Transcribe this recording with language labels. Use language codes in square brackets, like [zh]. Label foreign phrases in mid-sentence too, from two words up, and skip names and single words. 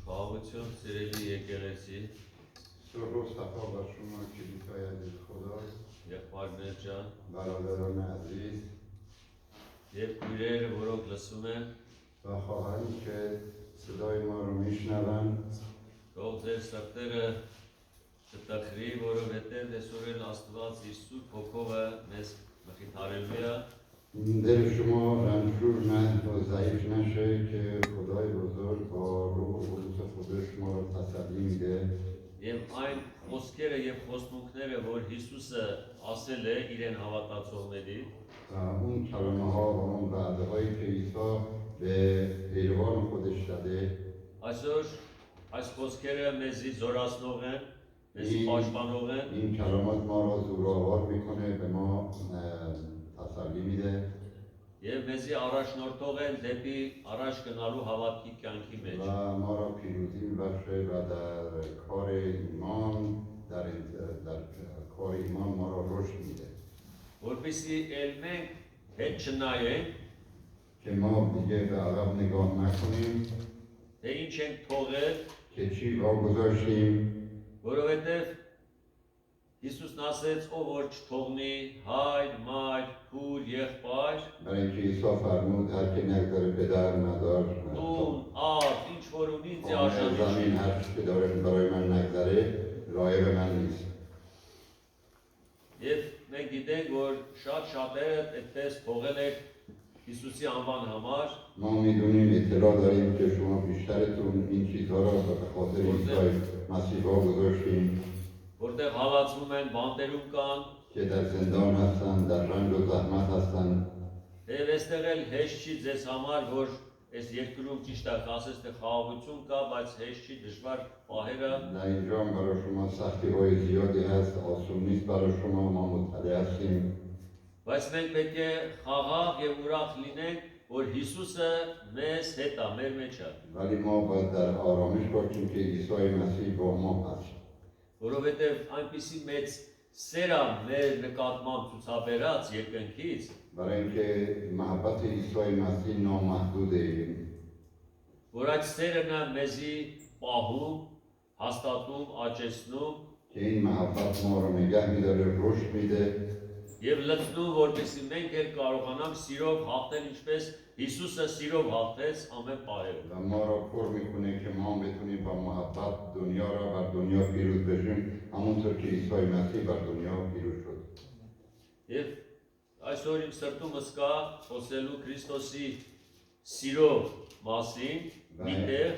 [hy] Խաղություն սիրելի եկեղեցի, [fa] سرور صفا بر شما کلیسای عزیز خدا [hy] եղբայրներ ջան, [fa] برادران عزیز [hy] եւ քույրեր, որոնք լսում են, [fa] و خواهرانی که صدای ما رو میشنوند [hy] թող ձեր սրտերը չտխրի, որովհետեւ այսօր էլ Աստված իր սուրբ հոգովը մեզ մխիթարելու է [fa] دل شما رنجور نه و ضعیف نشه که خدای بزرگ با روح و قدوس خودش ما رو تسلی میده [hy] եւ այն խոսքերը եւ խոստումները, որ Հիսուսը ասել է իրեն հավատացողների, [fa] و اون کلمه ها و اون وعده هایی که عیسی به پیروان خودش داده [hy] այսօր այս խոսքերը մեզի զորացնող են, մեզի պաշտպանող են [fa] این کلمات ما را زورآور میکنه به ما تسلی میده [hy] եւ մեզի առաջնորդող են դեպի առաջ գնալու հավատքի կյանքի մեջ [fa] و ما را پیروزی میبخشه و در کار ایمان در کار ایمان ما را رشد میده [hy] որպեսզի ել մենք հետ չնայենք [fa] که ما دیگه به عقب نگاه نکنیم [hy] թե ինչ ենք թողել [fa] که چی واگذاشتیم [hy] որովհետեւ Հիսուսն ասեց ով որ չթողնի հայր, մայր, քույր, եղբայր, [fa] برای اینکه عیسی فرمود هر که نگذاره پدر مادر [hy] տուն, աղ, ինչ որ ունի ինձ [fa] خانه [hy] արժանի [fa] زمین هر چی که داره برای من نگذاره لایق من نیست [hy] Եվ մենք գիտենք, որ շատ շատերը այդպես թողել եք Հիսուսի անվան համար, [fa] ما میدونیم اطلاع داریم که شما بیشترتون این چیزها را به خاطر عیسی مسیح واگذاشتیم [hy] որտեղ հալածվում են, բանտերում կան, [fa] که در زندان هستند در رنج و زحمت هستند [hy] եւ այստեղ էլ հեշտ չի ձեզ համար, որ այս երկրում ճիշտ է, ասես թե խաղաղություն կա, բայց հեշտ չի դժվար պահերը, [fa] در اینجا هم برای شما سختی های زیادی هست آسون نیست برای شما ما مطلع هستیم [hy] բայց մենք պետք է խաղաղ եւ ուրախ լինենք, որ Հիսուսը մեզ հետ է, մեր մեջ է, [fa] ولی ما باید در آرامش باشیم که عیسی مسیح با ما هست [hy] որովհետեւ այնպիսի մեծ սեր է մեր նկատմամբ ցուցաբերած երկնքից, [fa] برای اینکه محبت عیسی مسیح نامحدوده [hy] որ այդ սերն է մեզի պահում, հաստատում, աճեցնում [fa] که این محبت ما رو نگه میداره رشد میده [hy] եւ լցնում, որպեսզի մենք էլ կարողանանք սիրով հաղթել, ինչպես Հիսուսը սիրով հաղթեց ամեն պահերում։ [fa] و ما را پر میکنه که ما بتونیم با محبت دنیا را بر دنیا پیروز بشیم همونطور که عیسی مسیح بر دنیا پیروز شد [hy] Եվ այսօր իմ սրտումս կա խոսելու Քրիստոսի սիրով մասին, միտեղ,